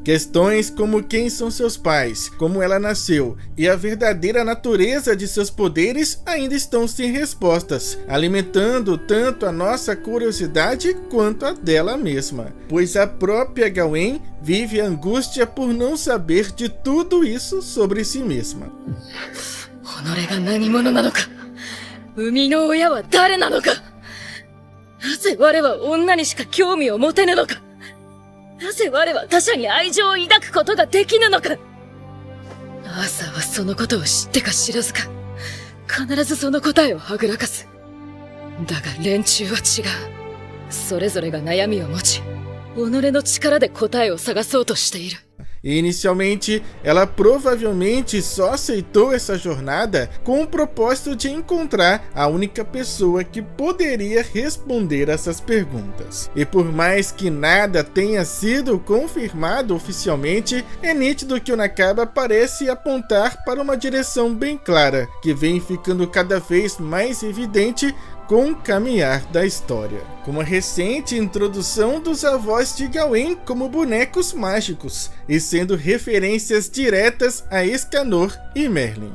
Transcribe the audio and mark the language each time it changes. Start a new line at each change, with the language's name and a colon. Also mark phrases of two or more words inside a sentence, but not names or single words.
Portuguese: Questões como quem são seus pais, como ela nasceu e a verdadeira natureza de seus poderes ainda estão sem respostas, alimentando tanto a nossa curiosidade quanto a dela mesma, pois a própria Gawain vive a angústia por não saber de tudo isso sobre si mesma.
Japanese: 生みの親は誰なのか。なぜ我は女にしか興味を持てぬのか。なぜ我は他者に愛情を抱くことができぬのか。アーサーはそのことを知ってか知らずか、必ずその答えをはぐらかす。だが連中は違う。それぞれが悩みを持ち、己の力で答えを探そうとしている。
Portuguese: E inicialmente, ela provavelmente só aceitou essa jornada com o propósito de encontrar a única pessoa que poderia responder essas perguntas. E por mais que nada tenha sido confirmado oficialmente, é nítido que o Nakaba parece apontar para uma direção bem clara, que vem ficando cada vez mais evidente com o caminhar da história, como a recente introdução dos avós de Gawain como bonecos mágicos, e sendo referências diretas a Escanor e Merlin.